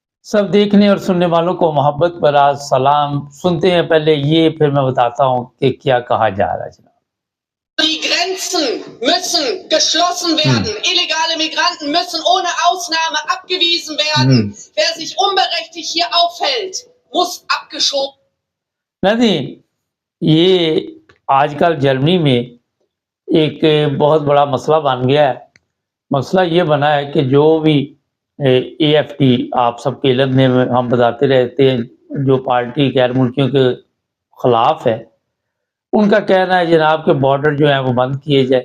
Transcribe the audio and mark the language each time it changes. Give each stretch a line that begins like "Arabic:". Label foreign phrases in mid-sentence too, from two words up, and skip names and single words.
Urdu: سب دیکھنے اور سننے والوں کو محبت بھرا سلام۔ سنتے ہیں پہلے یہ، پھر میں بتاتا ہوں کہ کیا کہا جا رہا ہے جناب.
German: Die Grenzen müssen geschlossen werden. Illegale Migranten müssen ohne Ausnahme abgewiesen werden. Wer sich unberechtigt hier aufhält, muss abgeschoben.
Urdu: نہیں، یہ آج کل جرمنی میں ایک بہت بڑا مسئلہ بن گیا ہے. مسئلہ یہ بنا ہے کہ جو بھی AFT، آپ سب کے علم میں ہم بتاتے رہتے ہیں، جو پارٹی غیر ملکیوں کے خلاف ہے، ان کا کہنا ہے جناب کے بارڈر جو ہے وہ بند کیے جائے.